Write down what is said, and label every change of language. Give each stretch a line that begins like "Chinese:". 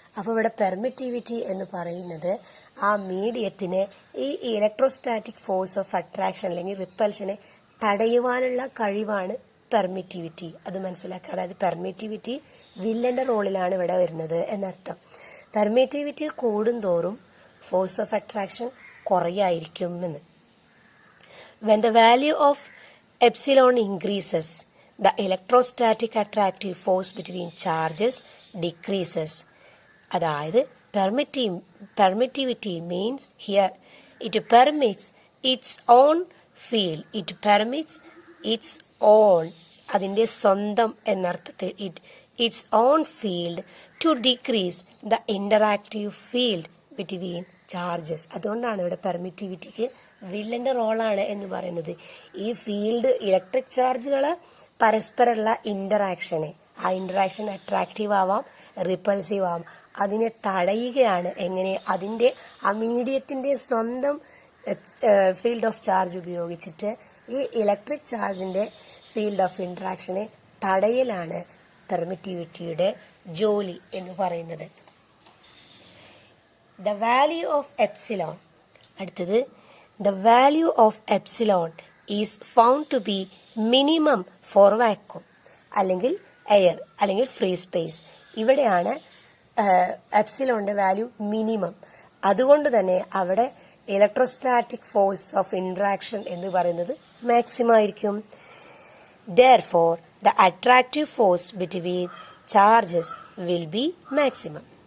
Malayalam: അപ്പോൾ ഇവിടെ പെർമിറ്റിവിറ്റി എന്ന് പറയുന്നത് ആ മീഡിയത്തിന് ഈ ഇലക്ട്രോസ്റ്റാറ്റിക് ഫോഴ്സ് ഓഫ് അട്രാക്ഷൻ അല്ലെങ്കിൽ റിപ്പൽഷനെ തടയുവാനുള്ള കഴിവാണ് പെർമിറ്റിവിറ്റി. അത് മനസ്സിലാക്കുക. അതായത് പെർമിറ്റിവിറ്റി വില്ലന്റെ റോളിലാണ് ഇവിടെ വരുന്നത് എന്നർത്ഥം. പെർമിറ്റിവിറ്റി കൂടുന്തോറും ഫോഴ്സ് ഓഫ് അട്രാക്ഷൻ കുറയായിരിക്കും എന്ന്.
English: When the value of epsilon increases, the electrostatic attractive force between charges decreases.
Malayalam: അതായത്
English: permittivity means here it permits its own field. It permits its own,
Malayalam: അതിന്റെ സ്വന്തം എന്നർത്ഥത്തിൽ
English: its own field to decrease the interactive field between charges.
Malayalam: അതുകൊണ്ടാണ് ഇവിടെ പെർമിറ്റിവിറ്റിക്ക് വില്ലന്റെ റോളാണ് എന്ന് പറയുന്നത്. ഈ field electric ചാർജുകൾ പരസ്പരമുള്ള ഇന്ററാക്ഷനെ, ആ ഇന്ററാക്ഷൻ അട്രാക്റ്റീവ് ആവാം റിപ്പൾസീവ് ആവാം, അതിനെ തടയുകയാണ്. എങ്ങനെ? അതിന്റെ ആ മീഡിയത്തിന്റെ സ്വന്തം ഫീൽഡ് ഓഫ് ചാർജ് ഉപയോഗിച്ചിട്ട് ഈ ഇലക്ട്രിക് ചാർജിന്റെ ഫീൽഡ് ഓഫ് ഇന്ററാക്ഷനെ തടയലാണ് പെർമിറ്റിവിറ്റിയുടെ ജോലി എന്ന് പറയുന്നത്.
English: The value of epsilon.
Malayalam: അടുത്തത്
English: the value of epsilon is found to be minimum for vacuum അല്ലെങ്കിൽ air അല്ലെങ്കിൽ free space.
Malayalam: ഇവിടെയാണ് എപ്സിലോണിന്റെ വാല്യൂ മിനിമം. അതുകൊണ്ട് തന്നെ അവിടെ ഇലക്ട്രോസ്റ്റാറ്റിക് ഫോഴ്സ് ഓഫ് ഇന്ററാക്ഷൻ എന്ന് പറയുന്നത് മാക്സിമം ആയിരിക്കും.
English: Therefore, the attractive force between charges will be maximum.